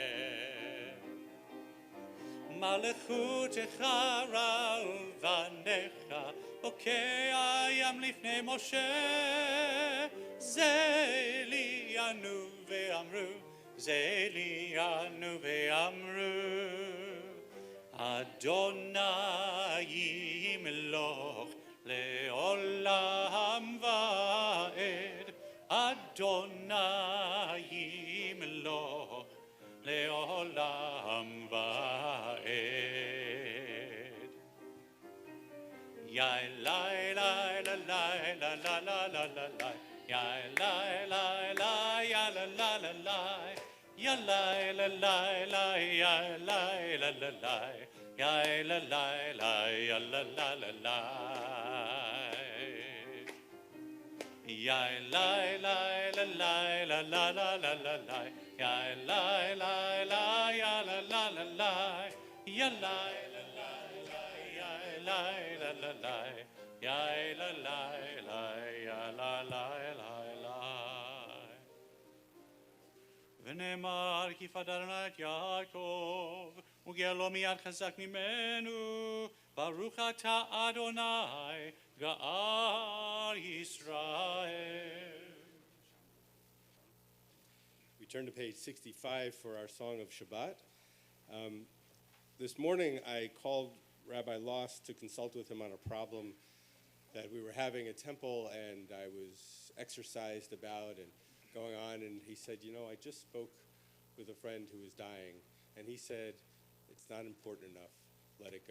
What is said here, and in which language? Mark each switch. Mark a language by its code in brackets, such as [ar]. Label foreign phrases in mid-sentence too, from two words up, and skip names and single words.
[he] מלכותך רע ובניך, בוקע ים לפני משה, זה לי ענו ואמרו, זה לי ענו ואמרו, אדוני ימלוך לעולם. אדוני לו לעולם ועד. Yai lai lai la lai la la la la la lai. Yai lai lai lai ya la la la lai. Ya lai la lai lai ya lai la la lai. Yai la lai lai ya la la la lai. Yai lai lai la lai la la la la la lai. Yai lai lai lai ya la la la lai. Ya lai la lai lai yai lai la la lai. Yai la lai lai ya la lai lai lai. ונאמר כי פדרנה את יעקב וגר לו מיד חזק ממנו ברוך אתה אדוני גאל ישראל. [en] We turn to page 65 for our song of Shabbat. This morning I called Rabbi Loss to consult with him on a problem that we were having at temple, and I was exercised about and going on, and he said, you know, I just spoke with a friend who was dying, and he said, it's not important enough, let it go.